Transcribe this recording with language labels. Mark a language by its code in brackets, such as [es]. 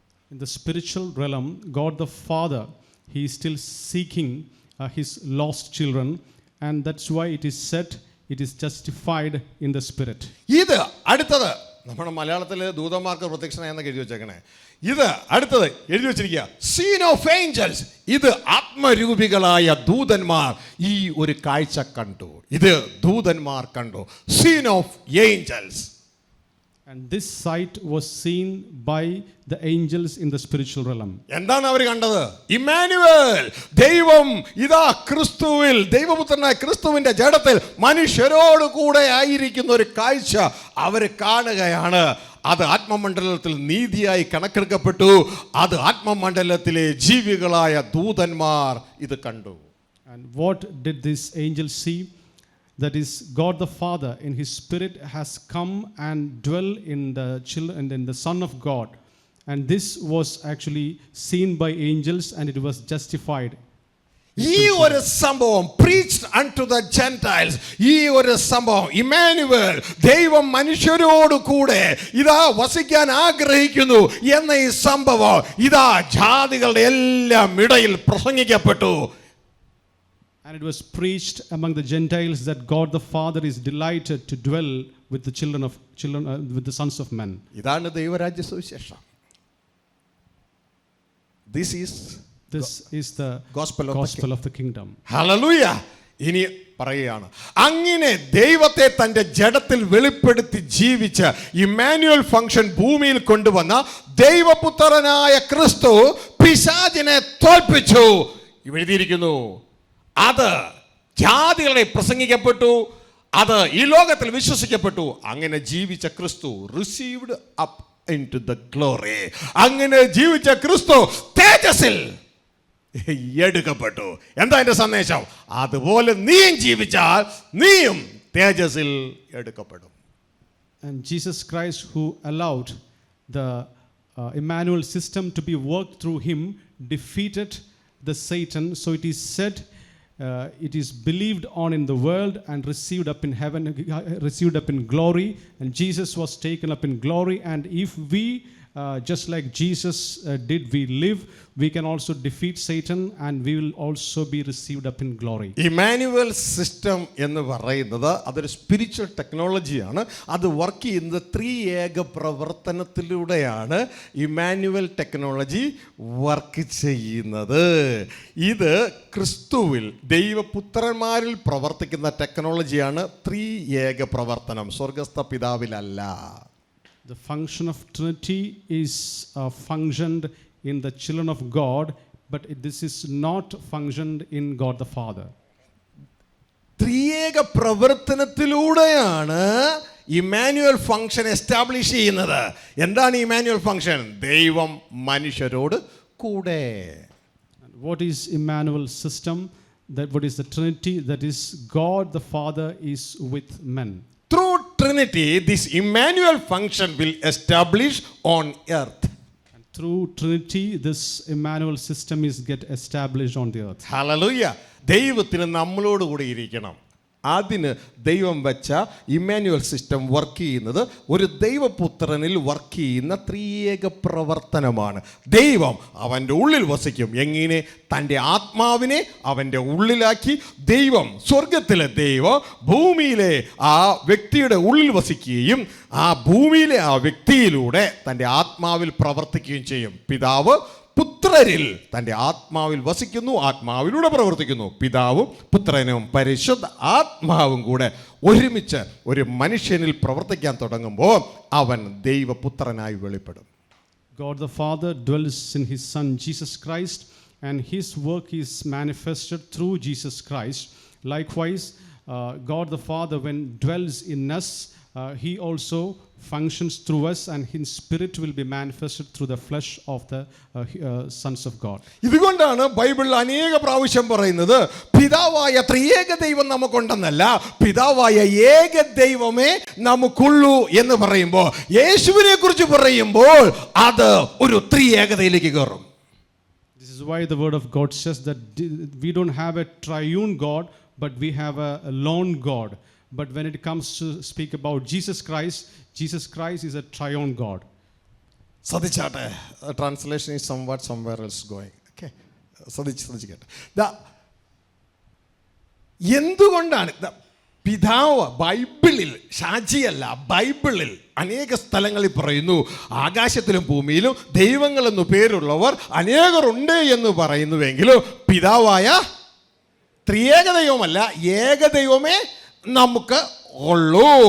[en] In the spiritual realm, God the Father, He is still seeking His lost children, and that's why it is said it is justified in the Spirit. [ml] ഇത് അടുത്തത് നമ്മുടെ മലയാളത്തിൽ ദൂതന്മാർക്ക് പ്രത്യക്ഷനായെന്ന് എഴുതി വെച്ചേക്കണേ. ഇത് അടുത്തത് എഴുതി വെച്ചിരിക്കുക, [en] Seen of angels. [ml] ഇത് ആത്മരൂപികളായ ദൂതന്മാർ ഈ ഒരു കാഴ്ച കണ്ടു. ഇത് ദൂതന്മാർ കണ്ടു. [en] Seen of angels. And this sight was seen by the angels in the spiritual realm. [ml] എന്താണ് അവർ കണ്ടത്? ഇമ്മാനുവേൽ, ദൈവം ഇതാ ക്രിസ്തുവിൽ, ദൈവപുത്രനായ ക്രിസ്തുവിന്റെ ജഡത്തിൽ മനുഷ്യരോട് കൂടെ ആയിരിക്കുന്ന ഒരു കാഴ്ച അവർ കാണുകയാണ്. അത് ആത്മമണ്ഡലത്തിൽ നീതിയായി കണക്കെടുക്കപ്പെട്ടു. അത് ആത്മമണ്ഡലത്തിലെ ജീവികളായ ദൂതന്മാർ ഇത് കണ്ടു. [en] And what did these angels see? That is, God the Father in His Spirit has come and dwell in the children and in the Son of God. And this was actually seen by angels, and it was justified. [ml] ഈ ഒരു സംഭവം [en] preached unto the Gentiles. [ml] ഈ ഒരു സംഭവം Emmanuel, ദൈവം മനുഷ്യരോട് കൂടെ ഇതാ വസിക്കാൻ ആഗ്രഹിക്കുന്നു എന്ന ഈ സംഭവം ഇതാ ജാതികളുടെ എല്ലാം ഇടയിൽ പ്രസംഗിക്കപ്പെട്ടു. [en] And it was preached among the Gentiles that God the Father is delighted to dwell with the with the sons of men. [ml] ഇതാണ് ദൈവരാജ്യ സുവിശേഷം. [en] This is the gospel of the kingdom. Hallelujah. [ml] ഇനി പറയുകയാണ്, അങ്ങനെ ദൈവത്തെ തൻ്റെ ജഡത്തിൽ വെളിപ്പെടുത്തി ജീവിച്ച ഇമ്മാനുവൽ ഫംഗ്ഷൻ ഭൂമിയിൽ കൊണ്ടുവന്ന ദൈവപുത്രനായ ക്രിസ്തു പിശാചിനെ തോൽപ്പിച്ചു. എഴുതിയിരിക്കുന്നു, അത് ജാതികളെ പ്രസംഗിക്കപ്പെട്ടു, അത് ഈ ലോകത്തിൽ വിശ്വസിക്കപ്പെട്ടു. അങ്ങനെ ജീവിച്ച ക്രിസ്തു [en] Received up into the glory. [ml] അങ്ങനെ ജീവിച്ച ക്രിസ്തു തേജസ്സിൽ എടുക്കപ്പെട്ടു. എന്താ അതിന്റെ സന്ദേശം? അതുപോലെ നീയും ജീവിച്ചാൽ നീയും തേജസ്സിൽ എടുക്കപ്പെടും. [en] And Jesus Christ, who allowed the Emmanuel system to be worked through him, defeated the Satan. So it is said, it is believed on in the world and received up in heaven, received up in glory. And Jesus was taken up in glory. And if we, just like Jesus did, we live, we can also defeat Satan, and we will also be received up in glory. [ml] Emmanuel system എന്ന് പറയുന്നത് അതൊരു spiritual ടെക്നോളജിയാണ്. അത് work ചെയ്യുന്നത് ത്രിയേക പ്രവർത്തനത്തിലൂടെയാണ് Emmanuel technology work ചെയ്യുന്നത്. ഇത് ക്രിസ്തുവിൽ ദൈവപുത്രന്മാരിൽ പ്രവർത്തിക്കുന്ന ടെക്നോളജിയാണ് ത്രിയേക പ്രവർത്തനം, സ്വർഗസ്ഥ പിതാവിലല്ല. [en] The function of Trinity is functioned in the children of God, but this is not functioned in God the Father. [ml] ത്രിയേക പ്രവർത്തനത്തിലൂടെയാണ് ഇമ്മാനുവൽ ഫംഗ്ഷൻ എസ്റ്റാബ്ലിഷ് ചെയ്യുന്നത്. എന്താണ് ഇമ്മാനുവൽ ഫംഗ്ഷൻ? ദൈവം മനുഷ്യരോട് കൂടെ. [en] What is Emmanuel system? What is the Trinity? That is, God the Father is with men. Through Trinity, this Emmanuel function will establish on earth. And through Trinity, this Emmanuel system is get established on the earth. [ml] Hallelujah. ദൈവത്തിന് നമ്മളോട് കൂടി ഇരിക്കണം. അതിന് ദൈവം വെച്ച Emmanuel system work ചെയ്യുന്നത് ഒരു ദൈവപുത്രനിൽ work ചെയ്യുന്ന ത്രിയേക പ്രവർത്തനമാണ്. ദൈവം അവൻ്റെ ഉള്ളിൽ വസിക്കും. എങ്ങനെ? തൻ്റെ ആത്മാവിനെ അവൻ്റെ ഉള്ളിലാക്കി ദൈവം, സ്വർഗത്തിലെ ദൈവം ഭൂമിയിലെ ആ വ്യക്തിയുടെ ഉള്ളിൽ വസിക്കുകയും ആ ഭൂമിയിലെ ആ വ്യക്തിയിലൂടെ തൻ്റെ ആത്മാവിൽ പ്രവർത്തിക്കുകയും ചെയ്യും. പിതാവ് പുത്രരിൽ തൻ്റെ ആത്മാവിൽ വസിക്കുന്നു, ആത്മാവിലൂടെ പ്രവർത്തിക്കുന്നു. പിതാവും പുത്രനും പരിശുദ്ധ ആത്മാവും കൂടെ ഒരുമിച്ച് ഒരു മനുഷ്യനിൽ പ്രവർത്തിക്കാൻ തുടങ്ങുമ്പോൾ അവൻ ദൈവപുത്രനായി വെളിപ്പെടും. [en] God the Father dwells in his Son Jesus Christ, and his work is manifested through Jesus Christ. Likewise, God the Father, when dwells in us, he also functions through us, and his spirit will be manifested through the flesh of the sons of God. [ml] ഇതുകൊണ്ടാണ് ബൈബിളിൽ അനേക പ്രാവശ്യം പറയുന്നത് പിതാവായ ത്രിയേക ദൈവം നമുക്കുണ്ടെന്നല്ല, പിതാവായ ഏക ദൈവമേ നമുക്കുള്ളൂ എന്ന് പറയുമ്പോൾ, യേശുവിനെ കുറിച്ച് പറയുമ്പോൾ അത് ഒരു ത്രിയേകതയിലേക്ക് കയറും. [en] This is why the word of God says that we don't have a triune God, but we have a lone God. But when it comes to speak about Jesus Christ is a triune God. [ml] ശ്രദ്ധിച്ചാട്ടെ, [en] Translation is somewhat somewhere else going. [ml] Okay, ശ്രദ്ധിക്കട്ടെ. എന്തുകൊണ്ടാണ് പിതാവ് ബൈബിളിൽ, ഷാജിയല്ല, ബൈബിളിൽ അനേക സ്ഥലങ്ങളിൽ പറയുന്നു ആകാശത്തിലും ഭൂമിയിലും ദൈവങ്ങളെന്നു പേരുള്ളവർ അനേകരുണ്ട് എന്ന് പറയുന്നുവെങ്കിലും പിതാവായ ത്രിയേക ദൈവമല്ല, ഏക ദൈവമേ നമുക്ക് ഉള്ളൂ.